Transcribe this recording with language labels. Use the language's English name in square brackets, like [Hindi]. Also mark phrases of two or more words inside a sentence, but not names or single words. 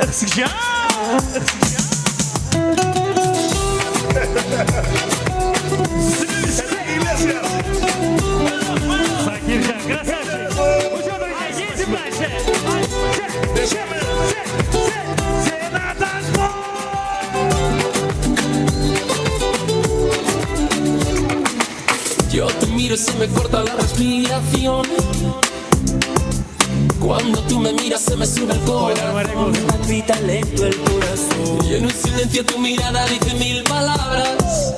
[Russian] Zakircan. Zakircan, красавчик. Ну что, друзья, едем дальше. Все на танцпол! [Spanish] Yo te miro y se me corta la respiración. Cuando tú me miras se me sube el corazón. Me palpita lento el corazón. Y en un silencio tu mirada dice mil palabras.